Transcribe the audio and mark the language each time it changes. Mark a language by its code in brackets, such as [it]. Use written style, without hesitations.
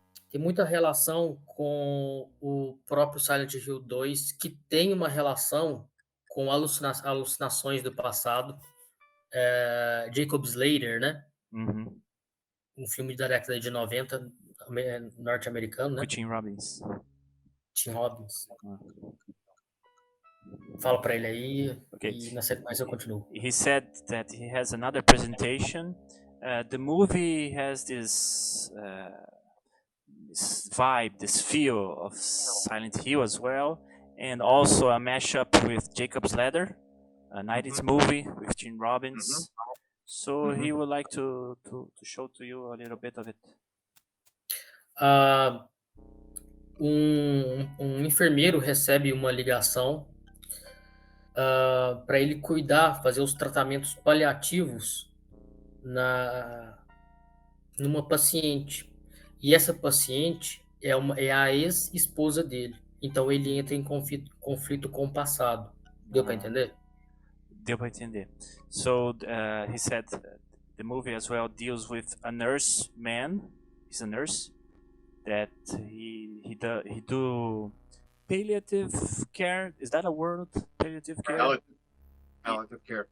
[pt] Tem muita relação com o próprio Silent Hill 2, que tem uma relação com alucinações do passado. Jacob Slater, né? Uhum. Um filme da década de 90, norte-americano, né? Com Tim Robbins. Tim Robbins. Fala para ele aí, e na sequência eu continuo. [en] He said that he has another presentation. The movie has this vibe, this feel of Silent Hill as well, and also a mashup with Jacob's Ladder, a 90s movie with Tim Robbins. So he would like to show to you a little bit of it. [pt] Um enfermeiro recebe uma ligação para ele cuidar, fazer os tratamentos paliativos numa paciente. E essa paciente é a ex-esposa dele. Então ele entra em conflito com o passado. Deu para entender? Deu para entender. [en] So he said the movie as well deals with a nurse man. He's a nurse that he do palliative care. Is that a word? Palliative care. Palliative care.